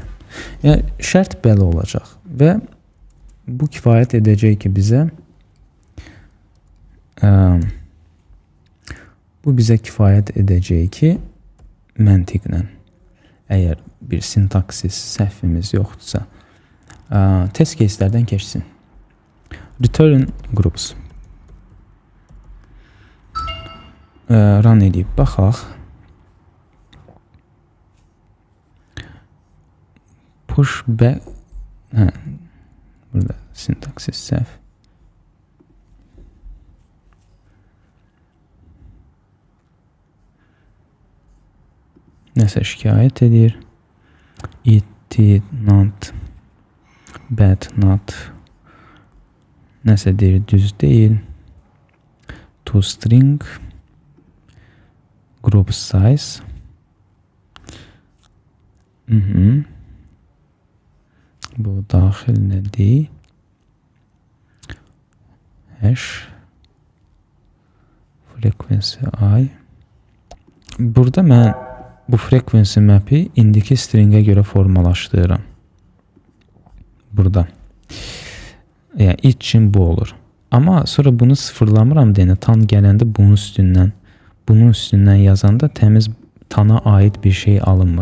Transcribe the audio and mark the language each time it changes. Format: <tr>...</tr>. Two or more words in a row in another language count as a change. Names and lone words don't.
<az>Yəni şərt belə olacaq və bu kifayət edəcək ki bizə məntiqlə əgər bir sintaksis səhvimiz yoxdursa test case'lərdən keçsin.</az> <en>Return groups.</en> <az>Run edib baxaq.</az> <en>Pushback.</en> <az>Burada sintaksis səhv. Nəsə şikayət edir.</az> <en>It not bad not</en> <az>nəsə deyir, düz deyil.</az> <en>To string group size</en> <az>bu daxil nədir?</az> <en>Hash frequency I.</en> <az>Burada mən bu</az> <en>frequency map'i</en> <az>indiki stringə görə formalaşdırıram. Burada. Yəni it üçün bu olur. Amma sonra bunu sıfırlamıram deyənə tan gələndə bunun üstündən yazanda təmiz tana aid bir şey alınmır.</az>